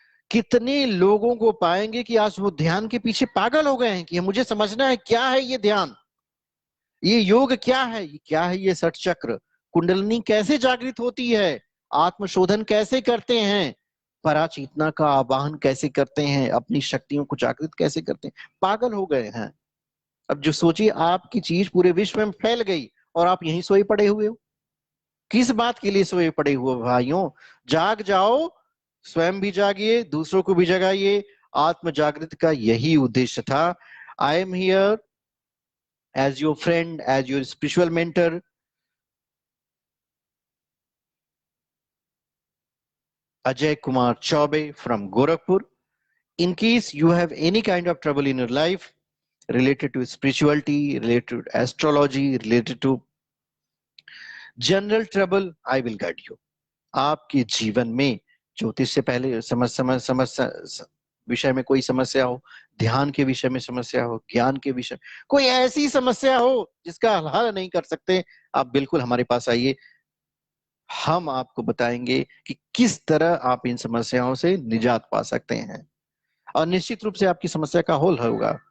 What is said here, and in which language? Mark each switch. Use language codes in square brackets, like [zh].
[hi] कितने लोगों को पाएंगे कि आज वो ध्यान के पीछे पागल हो गए हैं कि मुझे समझना है क्या है ये ध्यान, ये योग क्या है, ये क्या है, ये सठ चक्र, कुंडलिनी कैसे जागृत होती है, आत्मशोधन कैसे करते हैं, पराचेतना का आवाहन कैसे करते हैं, अपनी शक्तियों को जागृत कैसे करते हैं। पागल हो गए हैं। अब जो सोचिए, आपकी चीज पूरे विश्व में फैल गई और आप यहीं सोए पड़े हुए हो। किस बात के लिए सोए पड़े हुए भाइयों? जाग जाओ, स्वयं भी जागिए, दूसरों को भी जगाइए। आत्म जागृति का यही उद्देश्य था। [en] I am here as your friend, as your spiritual mentor, Ajay Kumar Chaube from Gorakhpur. In case you have any kind of trouble in your life related to spirituality, related to astrology, related to general trouble, I will guide you. [hi] आपके जीवन में ज्योतिष से पहले समस्या विषय में कोई समस्या हो, ध्यान के विषय में समस्या हो, ज्ञान के विषय, कोई ऐसी समस्या हो जिसका हल नहीं कर सकते, आप बिल्कुल हमारे पास आइए। हम आपको बताएंगे कि किस तरह आप इन समस्याओं से निजात पा सकते हैं और निश्चित रूप से आपकी समस्या का हल होगा।